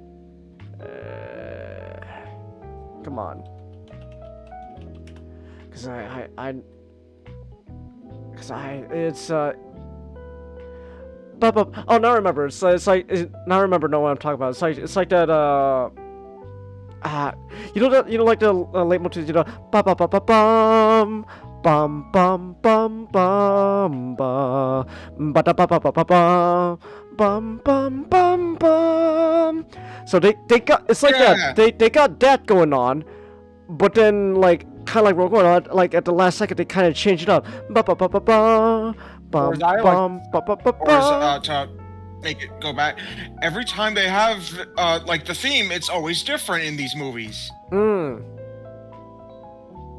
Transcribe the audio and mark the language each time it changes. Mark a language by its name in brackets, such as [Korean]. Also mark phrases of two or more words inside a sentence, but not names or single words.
[English] Come on. Cause it's oh, now I remember. Now I remember. Know what I'm talking about. It's like that. Like the leitmotif. Ba ba ba ba bum bum bum bum bum ba ba da ba ba ba ba bum bum bum bum bum. So they got, it's like that. They got that going on, but then like kind of like Rogue One, like at the last second they kind of changed it up. Ba ba ba ba ba. Bum, bum, ba, ba, ba, ba. To make it go back, every time they have like the theme, it's always different in these movies.